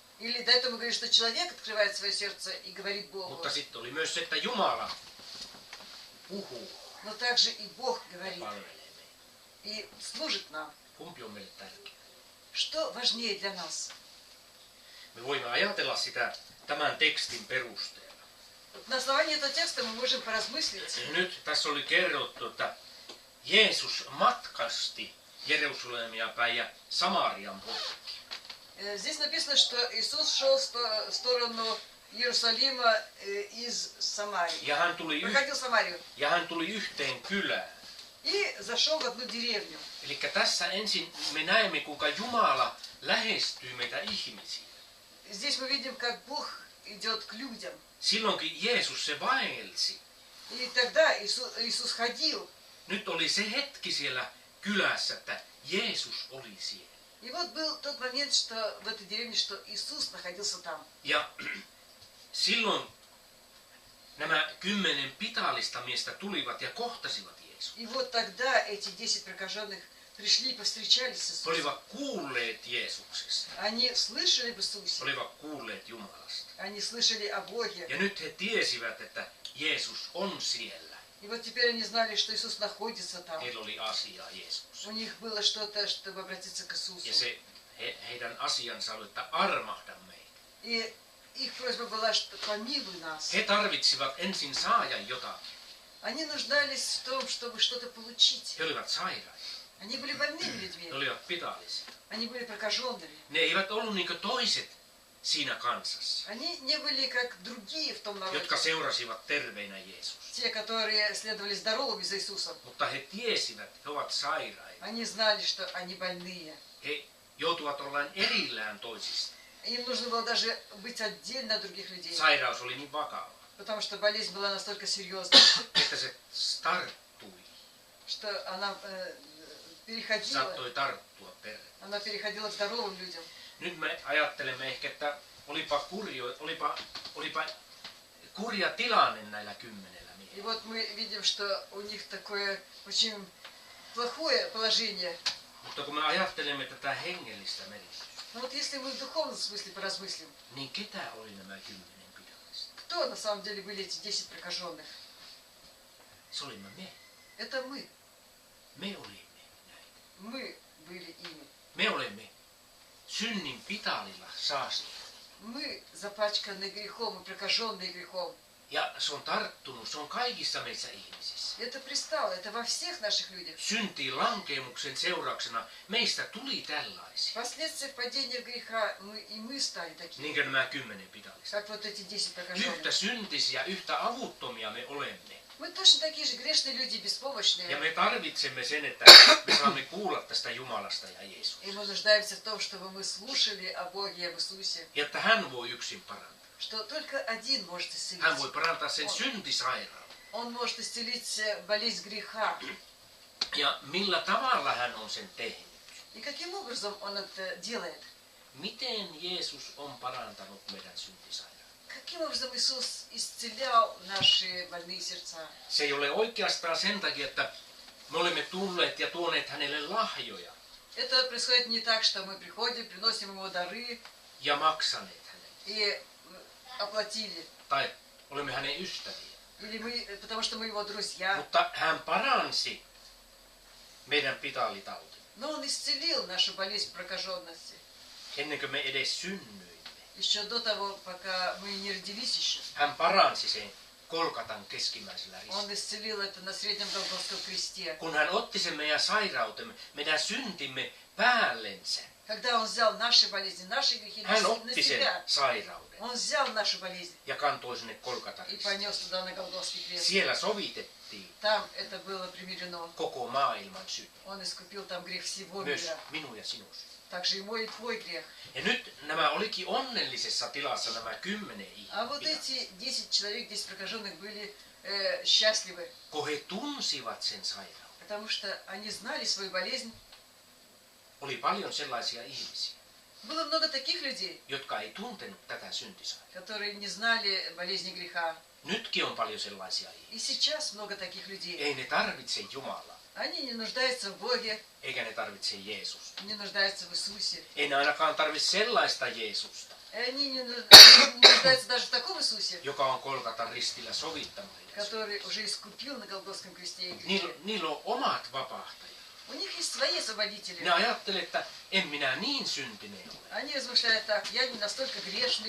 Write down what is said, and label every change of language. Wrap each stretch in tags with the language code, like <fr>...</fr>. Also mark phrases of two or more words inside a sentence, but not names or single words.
<ru>Или до этого мы говорим, что человек открывает свое сердце и говорит Богу.</ru> <fi>Mutta sitten oli myös se, että Jumala puhuu</fi> <ru>Но также и Бог</ru> <fi>ja</fi> <ru>говорит</ru> <fi>palvelee meitä.</fi> <ru>и служит нам.</ru> <fi>Kumpi on meille tärkeää?</fi> <ru>Что важнее для нас?</ru> <fi>Me voimme ajatella sitä tämän tekstin perusteella.</fi> <ru>Вот на основании этого текста мы можем поразмыслить.</ru> <fi>Nyt tässä oli kerrottu, että Jeesus matkasti Jerusalemia päin ja Samarian poikki.</fi> <ru>Здесь написано, что Иисус шел в сторону Иерусалима из Самарии.</ru> <fi>Ja hän tuli yhteen kylään.</fi> <ru>И зашел в одну деревню.</ru> <fi>Eli tässä ensin me näemme, kuinka Jumala lähestyy meitä ihmisiä.</fi> <ru>Здесь мы видим, как Бог идет к людям.</ru> <fi>Silloinkin Jeesus se vaelsi.</fi> <ru>И тогда Иисус ходил.</ru> <fi>Nyt oli se hetki siellä kylässä, että Jeesus oli siellä.</fi> <ru>И вот был тот момент, что в этой деревне, что Иисус находился там.</ru> <fi>Ja silloin nämä 10 pitaalista miestä tulivat ja kohtasivat Jeesuksen.</fi> <ru>И вот тогда эти 10 прокаженных пришли и повстречались с Иисусом.</ru> <fi>olivat kuulleet Jeesuksesta,</fi> <ru>Они слышали об Иисусе,</ru> <fi>olivat kuulleet Jumalasta.</fi> <ru>они слышали о Боге.</ru> <fi>Ja nyt he tiesivät, että Jeesus on siellä.</fi> <ru>И вот теперь они знали, что Иисус находится там.</ru> <fi>Heillä oli asiaa Jeesus.</fi> <ru>У них было что-то, чтобы обратиться к Иисусу.</ru> <fi>Ja se heidän asiansa oli, että armahda meitä.</fi> <ru>И их просьба была, что помилуй нас.</ru> <fi>He tarvitsivat ensin saada jotakin.</fi> <ru>Они нуждались в том, чтобы что-то получить.</ru> <fi>He olivat sairaita.</fi> <ru>Они были больными</ru> <fi>Ne</fi> <ru>людьми.</ru> <fi>olivat pitallisia.</fi> <ru>Они были прокаженными.</ru> <fi>Ne eivät ollut niin kuin toiset siinä kansassa,</fi> <ru>Они не были как другие в том народе.</ru> <fi>jotka seurasivat terveinä Jeesusta.</fi> <ru>Те, которые следовали здоровыми за Иисусом.</ru> <fi>Mutta he tiesivät, he ovat sairaita.</fi> <ru>Они знали, что они больные.</ru> <fi>He joutuvat ollaan erillään toisista.</fi> <ru>Им нужно было даже быть отдельно от других людей.</ru> <fi>Sairaus oli niin vakava,</fi> <ru>Потому что болезнь была настолько серьезной,</ru> <fi>että se tarttui,</fi> <ru>что она переходила.</ru> <fi>saattoi tarttua perään.</fi> <ru>Она переходила к здоровым людям.</ru> <fi>Nyt me ajattelemme ehkä, että olipa kurja tilanne näillä 10</fi> <ru>И</ru> <fi>miehillä.</fi> <ru>вот мы видим, что у них такое очень плохое положение.</ru> <fi>Mutta kun me ajattelemme tätä hengellistä merkitystä,</fi> <ru>Но вот если мы в духовном смысле поразмыслим,</ru> <fi>niin ketä oli nämä 10 pitallista?</fi> <ru>кто на самом деле были эти 10 прокаженных?</ru> <fi>Se olimme me.</fi> <ru>Это мы.</ru> <fi>Me olimme näitä.</fi> <ru>Мы были ими.</ru> <fi>Me olemme synnin pitalilla saastuneet.</fi> <ru>Мы запачканы грехом и прокаженные грехом.</ru> <fi>Ja se on tarttunut, se on kaikissa meissä ihmisissä.</fi> <ru>Это пристало, это во всех наших людях.</ru> <fi>Syntiin lankeemuksen seurauksena meistä tuli tällaisia.</fi> <ru>Впоследствии падения в греха мы стали такими,</ru> <fi>Niin kuin nämä 10 pitallista.</fi> <ru>как вот эти 10</ru> <fi>Yhtä</fi> <ru>прокаженных.</ru> <fi>syntisiä, yhtä avuttomia me olemme.</fi> <ru>Мы точно такие же грешные люди,</ru> <fi>Ja</fi> <ru>беспомощные.</ru> <fi>me tarvitsemme sen, että me saamme kuulla tästä Jumalasta ja Jeesuksesta.</fi> <ru>И мы нуждаемся в том, чтобы мы слушали о Боге и об Иисусе.</ru> <fi>Ja että hän voi yksin parantaa.</fi> <ru>Что только один может</ru> <fi>Hän voi</fi> <ru>исцелить.</ru> <fi>parantaa sen syntisairaan.</fi> <ru>Он может исцелить болезнь греха.</ru> <fi>Ja millä tavalla hän on sen tehnyt.</fi> <ru>И каким образом он это делает?</ru> <fi>Miten Jeesus on parantanut meidän syntisairaan?</fi> <ru>Каким образом Иисус исцелял наши больные сердца?</ru> <fi>Se ei ole oikeastaan sen takia, että me olemme tulleet ja tuoneet hänelle lahjoja</fi> <ru>Это происходит не так, что мы приходим, приносим ему дары</ru> <fi>ja maksaneet hänelle.</fi> <ru>и оплатили.</ru> <fi>Tai olemme hänen ystäviä.</fi> <ru>Или мы, потому что мы его друзья.</ru> <fi>Mutta hän paransi meidän pitalitautin.</fi> <ru>Но он исцелил нашу болезнь прокаженности.</ru> <fi>Ennen kuin me edes synnyimme.</fi> <ru>Еще до того, пока мы не родились еще.</ru> <fi>Hän paransi sen Kolkatan keskimmäisellä ristillä.</fi> <ru>Он исцелил это на среднем Голгофском кресте.</ru> <fi>Kun hän otti sen meidän sairautemme, meidän syntimme päällensä.</fi> <ru>Когда он взял наши болезни, наши грехи</ru> <fi>Hän</fi> <ru>на</ru> <fi>otti sen</fi> <ru>себя.</ru> <fi>sairauden</fi> <ru>Он взял нашу болезнь</ru> <fi>ja kantoi sinne Kolkatan</fi> <ru>и</ru> <fi>ristille.</fi> <ru>понес туда на Голгофский крест.</ru> <fi>Siellä sovitettiin</fi> <ru>Там это было примирено.</ru> <fi>koko maailman synti.</fi> <ru>Он искупил там грех всего</ru> <fi>Myös</fi> <ru>мира.</ru> <fi>minun ja sinun synti.</fi> <ru>Также и мой, и твой грех.</ru> <fi>Ja nyt nämä olikin onnellisessa tilassa nämä 10</fi> <ru>А вот</ru> <fi>ihmistä,</fi> <ru>эти 10 человек, 10 прокаженных были счастливы,</ru> <fi>kun he tunsivat sen sairauden.</fi> <ru>потому что они знали свою болезнь.</ru> <fi>Oli paljon sellaisia ihmisiä,</fi> <ru>Было много таких людей,</ru> <fi>jotka ei tuntenut tätä syntisairautta.</fi> <ru>которые не знали болезни греха.</ru> <fi>Nytkin on paljon sellaisia ihmisiä.</fi> <ru>И сейчас много таких людей.</ru> <fi>Ei ne tarvitse Jumalaa,</fi> <ru>Они не нуждаются в Боге,</ru> <fi>eikä ne tarvitse Jeesusta.</fi> <ru>не нуждаются в Иисусе.</ru> <fi>Ei ne ainakaan tarvitse sellaista Jeesusta,</fi> <ru>И они не нуждаются даже в таком Иисусе,</ru> <fi>joka on Kolkatan ristillä sovittanut heidän syntinsä.</fi> <ru>который уже искупил на Голгофском кресте их</ru> <fi>Niillä,</fi> <ru>грехи.</ru> <fi>niillä on omat vapahtajat.</fi> <ru>У них есть свои</ru> <fi>Ne</fi> <ru>освободители.</ru> <fi>ajattelee, että en minä niin syntinen ole.</fi> <ru>Они размышляют так, я не настолько грешный.</ru>